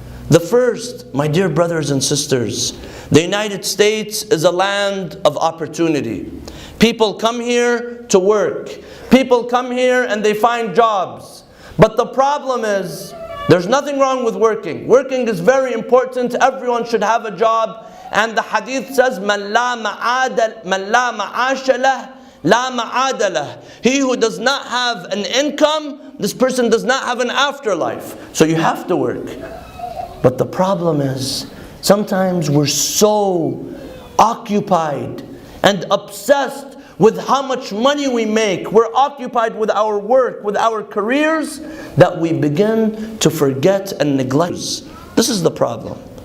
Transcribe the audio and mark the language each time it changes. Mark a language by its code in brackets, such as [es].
[en] The first, my dear brothers and sisters, the United States is a land of opportunity. People come here to work. People come here and they find jobs. But the problem is, there's nothing wrong with working. Working is very important. Everyone should have a job. And the hadith says, [ar] مَنْ لَا مَعَاشَ لَهُ لَا مَعَادَ لَهُ. [en] He who does not have an income, this person does not have an afterlife. So you have to work. But the problem is, sometimes we're so occupied and obsessed with how much money we make. We're occupied with our work, with our careers, that we begin to forget and neglect. This is the problem.